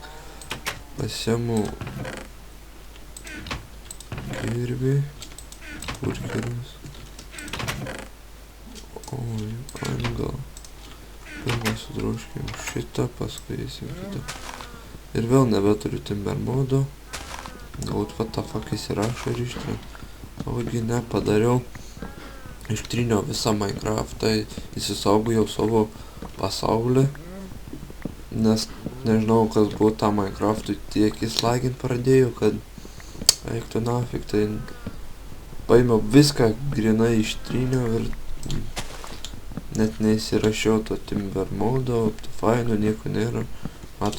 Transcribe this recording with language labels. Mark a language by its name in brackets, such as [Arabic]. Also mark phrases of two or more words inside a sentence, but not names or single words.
[Lithuanian] Pasiemu kirvį, kur kirvis? Oi, gal. Pirmą sudroškim šitą, paskui eisim kitą. Ir vėl nebeturiu timber modo. Galbūt [English] what the fuck [Lithuanian] įsirašo ir ištrin. Ogi nepadariau. Ištryniau visą Minecraftą, įsisaugojau savo pasaulį. Nes nežinau, kas buvo tą Minecraftui tiek įslagint pradėjau, kad eiktų nafik, tai paėmiau viską grinai ištryniau ir net neįsirašiau to timber modo, optifine'o, nieko nėra.